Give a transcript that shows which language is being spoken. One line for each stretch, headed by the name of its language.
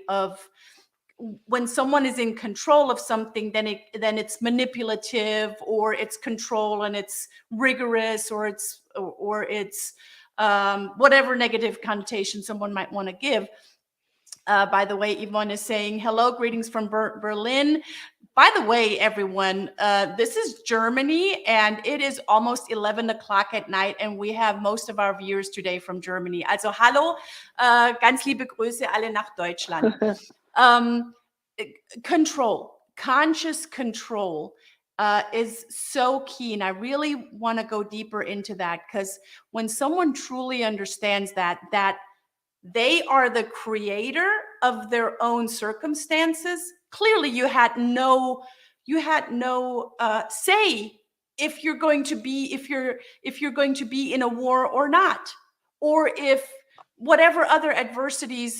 English: Of when someone is in control of something, then it's manipulative, or it's control and it's rigorous, or it's whatever negative connotation someone might want to give. By the way, Yvonne is saying hello, greetings from Berlin. By the way, everyone, this is Germany, and it is almost 11 o'clock at night, and we have most of our viewers today from Germany.
German: Also hallo, ganz liebe Grüße alle nach Deutschland.
English: Control, conscious control is so key. And I really want to go deeper into that, because when someone truly understands that they are the creator of their own circumstances, clearly you had no say if you're going to be in a war or not, or if whatever other adversities.